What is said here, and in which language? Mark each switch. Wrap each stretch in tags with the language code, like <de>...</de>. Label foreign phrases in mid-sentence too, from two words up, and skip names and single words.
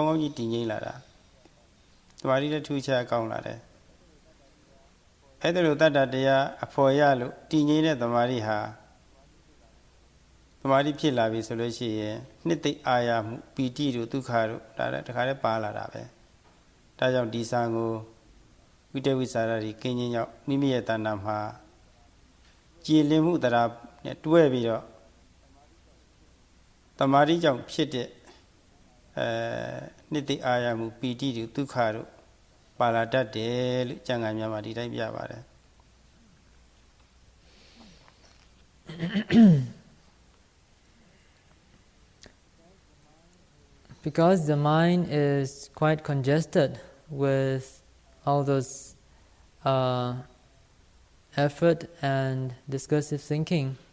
<my>ကောင်းကြီးတည်ငြိမ်လာတာတမာရိလည်းထူးခြားကောင်းလာတယ်အဲ့ဒါလိုတတ္တတရားအဖော်ရလို့တည်ငြိမ်တဲ့တမာရိဟာတမာရိဖြစ်လာပြီဆိုလို့ရှိရင်နှစ်သိအာရမှုပီတိတို့ဒုက္ခတို့ဒါလည်းတခါတည်းပါလာတာပဲဒါကြောင့်ဒီစာကိုဝိတဝိစာရတွေကင်းခြင်းကြောင့်မိမိရဲ့တဏ္ဍာမှာကြည်လင်မှုတရားနဲ့တွဲပြီးတော့ တမာရိကြောင့်ဖြစ်တဲ့နှစ်သိအာရမှုပီတိတို့ဒုက္ခတို့ပါလာတတ်တယ်လို့ကျမ်းဂန်များမှာဒီတိုင်းပြပါတယ်</my> <en>Because the mind is quite congested with all those effort and discursive thinking</en>